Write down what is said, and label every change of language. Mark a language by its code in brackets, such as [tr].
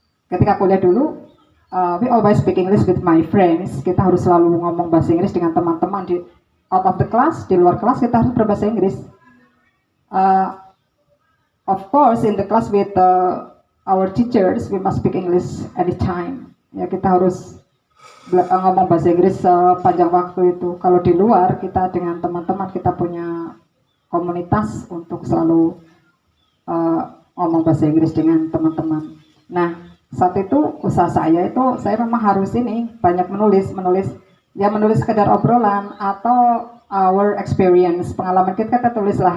[id] Ketika kuliah dulu, [en] we always speak English with my friends. [id] Kita harus selalu ngomong bahasa Inggris dengan teman-teman di [en] out of the class, [id] di luar kelas kita harus berbahasa Inggris. [en] Of course, in the class with our teachers, we must speak English anytime. [id] Ya kita harus ngomong bahasa Inggris sepanjang waktu itu. Kalau di luar kita dengan teman-teman kita punya komunitas untuk selalu ngomong bahasa Inggris dengan teman-teman. Nah saat itu usaha saya memang harus banyak menulis sekedar obrolan atau [en] our experience, [id] pengalaman kita tulislah.